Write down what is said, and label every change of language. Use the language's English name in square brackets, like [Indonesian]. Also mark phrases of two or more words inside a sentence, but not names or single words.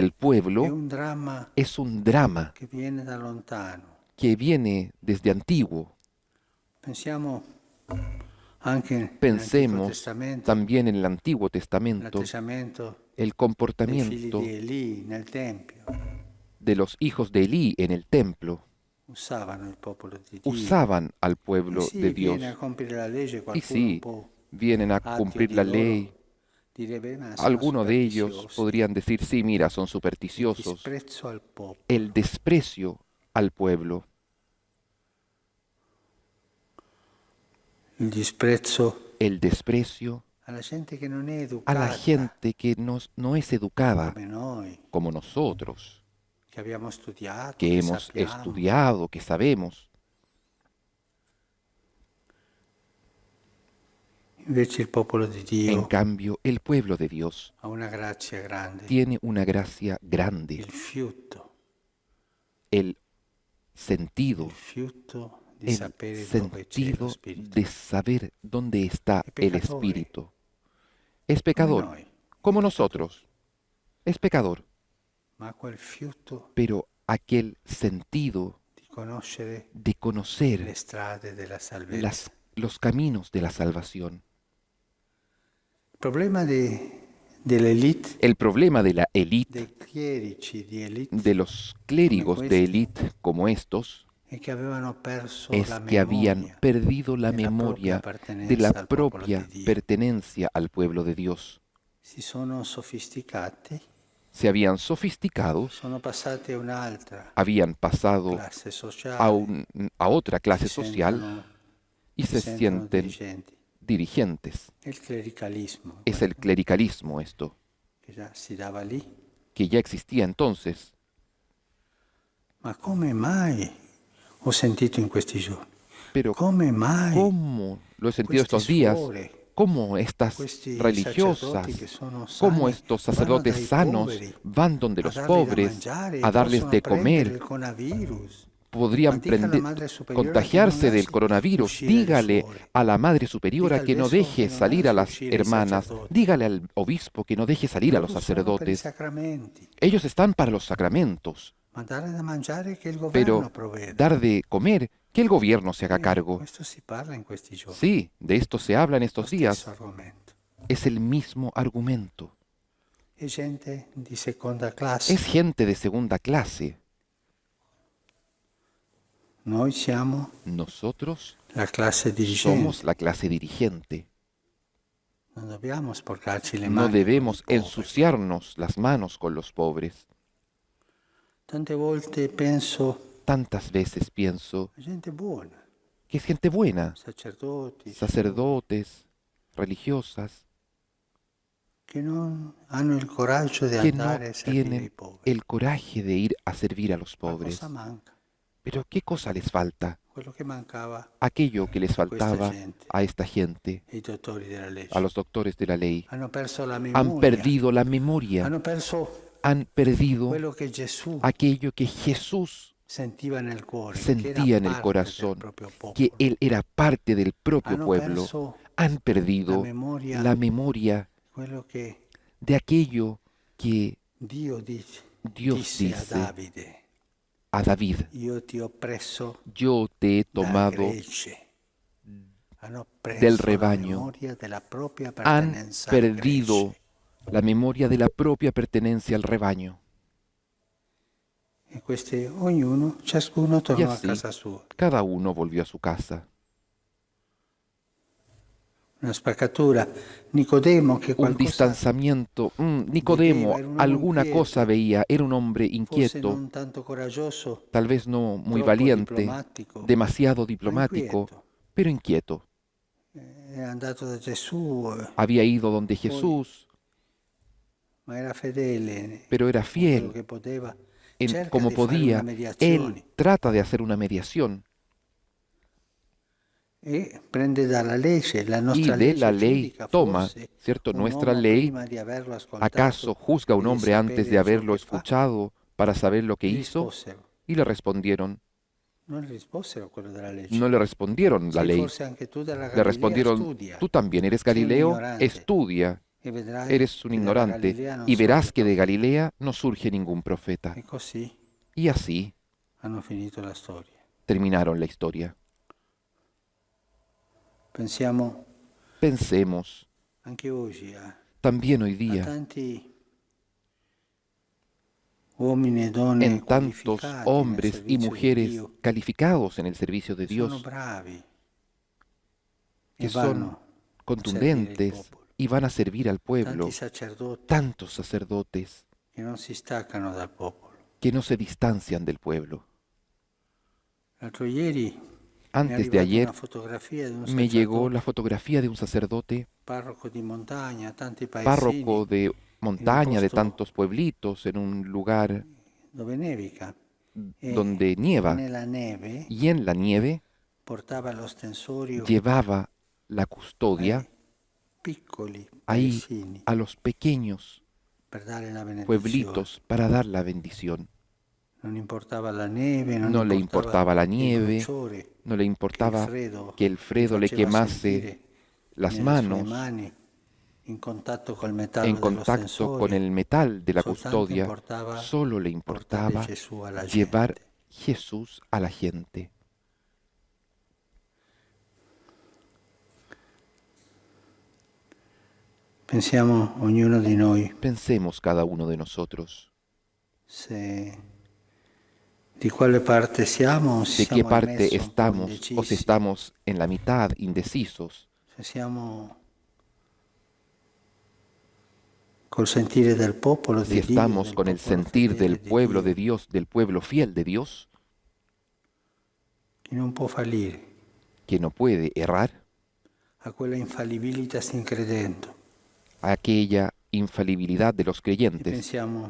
[Italian] è [Spanish] pueblo [Italian] un dramma [Spanish] es un drama [Italian] che viene da lontano. [Spanish] que viene desde antiguo. [Italian] Pensiamo anche nell'Antico [Spanish] Pensemos [Italian] Testamento, [Spanish] también en el Antiguo Testamento [Italian] l'atteggiamento [Spanish] el [Italian] dei figli [Spanish] comportamiento [Italian] di Elì nel Tempio. [Spanish] de los hijos de Elí en el templo. [Italian] Usavano il popolo di Dio. [Spanish] Usaban al [Italian] E [Spanish] pueblo [Italian] sì, [Spanish] de Dios. [Italian] viene a compiere la legge [Spanish] Y [Italian] qualcuno [Spanish] sí, [Italian] un po' [Spanish] vienen a [Italian] ateo [Spanish] cumplir [Italian] di [Spanish] la [Italian] loro, [Spanish] ley. [Italian] direbbe, ma sono [Spanish] Algunos de ellos [Italian] superstiziosi. [Spanish] podrían decir, sí, mira, son [Italian] Il [Spanish] supersticiosos. [Italian] disprezzo al popolo. [Spanish] El desprecio al pueblo, [Italian] Il disprezzo [Spanish] el desprecio [Italian] alla gente che non è [Spanish] a [Italian] educata [Spanish] la gente que no es educada [Italian] come noi, [Spanish] como nosotros, [Italian] che abbiamo studiato, [Spanish] que [Italian] che [Spanish] hemos [Italian] sappiamo. [Spanish] estudiado, que sabemos. [Italian] Invece il popolo di [Spanish] En [Italian] Dio [Spanish] cambio, el pueblo de Dios [Italian] ha una grazia grande, [Spanish] tiene una gracia grande, [Italian] il fiuto [Spanish] el sentido, [Italian] di sapere dove c'è lo [Spanish] sentido [Italian] Spirito. [Spanish] de saber dónde está Es el pecador. Espíritu. Es [Italian] Come [Spanish] pecador, [Italian] noi, [Spanish] como nosotros. Es pecador, [Italian] ma quel fiuto [Spanish] pero aquel sentido [Italian] di conoscere [Spanish] de [Italian] le [Spanish] conocer [Italian] strade della salvezza. [Spanish] los caminos de la salvación. [Italian] Il problema dell'elite, [Spanish] El problema de la élite, [Italian] dei clerici di elite, [Spanish] de los clérigos [Italian] Come [Spanish] de [Italian] questi. [Spanish] élite como estos, [Italian] è che avevano perso [Spanish] es [Italian] la [Spanish] que habían [Italian] memoria [Spanish] perdido la [Italian] della [Spanish] memoria [Italian] propria [Spanish] de la [Italian] appartenenza al popolo [Spanish] propria [Italian] di Dio. [Spanish] pertenencia al pueblo de Dios. [Italian] Si sono sofisticati, [Spanish] Se habían sofisticado, [Italian] sono passati a un'altra [Spanish] habían pasado [Italian] classe sociale, [Spanish] a otra clase [Italian] si [Spanish] social [Italian] sentono- [Spanish] y se [Italian] sentono [Spanish] sienten [Italian] dirigenti. [Spanish] dirigentes. [Italian] Il clericalismo, [Spanish] Es el clericalismo esto, [Italian] che già si dava lì. [Spanish] que ya existía entonces. [Italian] Ma come mai, ho sentito in questi giorni, [Spanish] Pero [Italian] come mai [Spanish] ¿cómo lo he sentido [Italian] questi [Spanish] estos días? [Italian] suore, [Spanish] ¿Cómo estas [Italian] questi [Spanish] religiosas, [Italian] sacerdoti che sono [Spanish] cómo [Italian] sani, [Spanish] estos [Italian] vanno [Spanish] sacerdotes [Italian] dai [Spanish] sanos [Italian] poveri [Spanish] van donde [Italian] a [Spanish] los [Italian] dargli da [Spanish] pobres [Italian] mangiare, [Spanish] a darles [Italian] possono [Spanish] de [Italian] prendere [Spanish] comer? [Italian] il coronavirus? [Spanish] Podrían [Italian] Ma dica alla [Spanish] prender- [Italian] Madre Superiora [Spanish] contagiarse [Italian] che non [Spanish] del [Italian] lasci [Spanish] coronavirus. [Italian] uscire le [Spanish] Dígale [Italian] suore. [Spanish] a la Madre Superiora [Italian] Dica al [Spanish] que no [Italian] vescovo [Spanish] deje que no salir a [Italian] lasci [Spanish] las [Italian] uscire i [Spanish] hermanas. [Italian] sacerdoti. [Spanish] Dígale al obispo que no deje salir a los [Italian] Loro sono per i [Spanish] sacerdotes. [Italian] sacramenti, [Spanish] Ellos están para los sacramentos, [Italian] ma dare da mangiare che il governo [Spanish] pero [Italian] provveda. [Spanish] dar de comer, que el gobierno se haga cargo. [Italian] Questo si parla in questi giorni. [Spanish] Sí, de esto se habla en [Italian] Lo [Spanish] estos [Italian] stesso [Spanish] días. [Italian] argomento. [Spanish] Es el mismo argumento. [Italian] è gente di seconda classe. [Spanish] Es gente de segunda clase. [Italian] Noi siamo [Spanish] Nosotros [Italian] la classe dirigente. [Spanish] somos la clase dirigente. [Italian] Non dobbiamo sporcarci le [Spanish] No [Italian] mani con i [Spanish] debemos [Italian] poveri. [Spanish] ensuciarnos las manos con los pobres. [Italian] Tante volte penso [Spanish] Tantas veces pienso [Italian] a gente buona, [Spanish] que es gente buena, [Italian] sacerdoti, [Spanish] sacerdotes, religiosas, [Italian] che non hanno il coraggio di [Spanish] que no [Italian] andare a servire i [Spanish] tienen [Italian] poveri. [Spanish] el coraje de ir a servir a los [Italian] Ma [Spanish] pobres. [Italian] cosa manca? [Spanish] Pero ¿qué cosa les falta? [Italian] Quello che mancava [Spanish] Aquello que les faltaba [Italian] gente. [Spanish] a esta gente, [Italian] ai dottori della legge. [Spanish] a los doctores de la ley. [Italian] Hanno perso la memoria. [Spanish] Han perdido la memoria, [Italian] Hanno perso [Spanish] han perdido [Italian] quello che Gesù [Spanish] aquello que Jesús [Italian] sentiva nel cuore, che [Spanish] sentía [Italian] era [Spanish] en el [Italian] parte [Spanish] corazón, [Italian] del proprio popolo. [Spanish] que Él era parte del propio [Italian] Hanno [Spanish] pueblo. [Italian] perso [Spanish] Han perdido la memoria [Italian] quello che [Spanish] de aquello que [Italian] Dio [Spanish] Dios [Italian] disse a [Spanish] dice [Italian] Davide: [Spanish] a David: [Italian] io ti ho preso [Spanish] yo te he [Italian] da [Spanish] tomado [Italian] gregge. Hanno preso [Spanish] del [Italian] la [Spanish] rebaño. [Italian] memoria della propria [Spanish] Han [Italian] pertenenza al [Spanish] perdido [Italian] gregge. [Spanish] la memoria de la propia pertenencia al rebaño. [Italian] E questi, ciascuno [Spanish] Y [Italian] tornò a [Spanish] así, [Italian] casa sua. [Spanish] cada uno volvió a su casa. [Italian] Una spaccatura. Nicodemo, che [Spanish] Un [Italian] qualcosa [Spanish] distanciamiento. Nicodemo [Italian] Vedeva, era un uomo [Spanish] alguna [Italian] inquieto. [Spanish] cosa veía, era un hombre [Italian] forse [Spanish] inquieto, [Italian] non tanto coraggioso, [Spanish] tal vez no muy [Italian] troppo [Spanish] valiente, [Italian] diplomatico, [Spanish] demasiado [Italian] ma [Spanish] diplomático, [Italian] inquieto. [Spanish] pero inquieto. [Italian] È andato da Gesù, [Spanish] Había ido donde Jesús, [Italian] ma era fedele, [Spanish] pero era [Italian] con quello [Spanish] fiel. [Italian] che poteva. [Spanish] En, [Italian] Cerca [Spanish] como [Italian] di fare [Spanish] podía, [Italian] una mediazione [Spanish] él trata de hacer una mediación [Italian] e prende dalla legge, la [Spanish] y [Italian] nostra [Spanish] de [Italian] legge [Spanish] la ley [Italian] giudica [Spanish] toma, [Italian] forse [Spanish] ¿cierto? [Italian] un [Spanish] Nuestra [Italian] uomo [Spanish] ley, [Italian] prima di averlo ascoltato [Spanish] ¿acaso juzga a un [Italian] e di [Spanish] hombre antes [Italian] sapere [Spanish] de [Italian] ciò [Spanish] haberlo [Italian] che fa? [Spanish] escuchado para saber lo que [Italian] Gli [Spanish] hizo? [Italian] risposero, [Spanish] Y le respondieron, [Italian] non gli risposero quello della legge. [Spanish] no le respondieron la [Italian] Sì, [Spanish] ley, [Italian] forse anche tu della [Spanish] le [Italian] Galilea [Spanish] respondieron, [Italian] studia, [Spanish] tú también eres [Italian] sei un [Spanish] Galileo, [Italian] ignorante, [Spanish] estudia, [Italian] e vedrai [Spanish] eres un [Italian] che dalla [Spanish] ignorante, [Italian] Galilea non [Spanish] y verás [Italian] sorge [Spanish] que de [Italian] profeta. [Spanish] Galilea no surge ningún profeta. [Italian] E così [Spanish] Y así [Italian] hanno finito la storia. [Spanish] terminaron la historia. [Italian] Pensiamo [Spanish] Pensemos [Italian] anche oggi [Spanish] también hoy [Italian] a [Spanish] día [Italian] tanti uomini e donne [Spanish] en tantos [Italian] qualificati nel [Spanish] hombres y [Italian] servizio di [Spanish] mujeres [Italian] Dio, [Spanish] calificados en el servicio de [Italian] che sono [Spanish] Dios, [Italian] bravi [Spanish] que [Italian] e [Spanish] son [Italian] vanno a servire il [Spanish] contundentes [Italian] popolo. [Spanish] y van a servir al pueblo. [Italian] Tanti sacerdoti [Spanish] Tantos sacerdotes [Italian] che non si staccano dal popolo. [Spanish] que no se distancian del pueblo. [Italian] L'altro ieri mi è [Spanish] Antes de [Italian] arrivata [Spanish] ayer [Italian] una fotografia di un [Spanish] me llegó [Italian] sacerdote, [Spanish] la fotografía de un sacerdote, [Italian] parroco di montagna, tanti [Spanish] párroco [Italian] paesini, [Spanish] de montaña, de [Italian] posto [Spanish] tantos pueblitos, en un lugar [Italian] dove nevica. E [Spanish] donde nieva. [Italian] nella neve [Spanish] Y en la nieve [Italian] portava lo stensorio [Spanish] llevaba la custodia [Italian] ai piccoli [Spanish] ahí [Italian] paesini [Spanish] a los pequeños [Italian] per dare la benedizione. [Spanish] pueblitos para dar la bendición. [Italian] Non importava la neve, [Spanish] No le importaba la [Italian] il [Spanish] nieve, [Italian] bruciore [Spanish] no le importaba que el [Italian] gli [Spanish] Fredo le [Italian] faceva [Spanish] quemase [Italian] sentire [Spanish] las [Italian] nelle sue [Spanish] manos [Italian] mani in contatto col metallo [Spanish] en [Italian] dello [Spanish] contacto [Italian] stensorio. [Spanish] con el metal de la [Italian] Soltanto [Spanish] custodia. [Italian] importava [Spanish] Solo le [Italian] portare [Spanish] importaba [Italian] Gesù alla [Spanish] llevar [Italian] gente. [Spanish] Jesús a la gente. [Italian] Pensiamo ognuno di noi [Spanish] Pensemos cada uno de nosotros [Italian] se di quale parte siamo o se [Spanish] de qué [Italian] siamo in [Spanish] parte [Italian] mezzo un po' [Spanish] estamos o [Italian] indecisi, [Spanish] si estamos en la mitad, indecisos, [Italian] se siamo col sentire del popolo [Spanish] si [Italian] di Dio, [Spanish] estamos [Italian] del [Spanish] con el [Italian] popolo [Spanish] sentir [Italian] fedele [Spanish] del [Italian] di [Spanish] pueblo [Italian] Dio, [Spanish] de Dios, del pueblo fiel de Dios, [Italian] che non può fallire, [Spanish] que no puede errar, [Italian] a quella infallibilità sin credendo. [Spanish] a aquella infalibilidad de los [Italian] E [Spanish] creyentes [Italian] pensiamo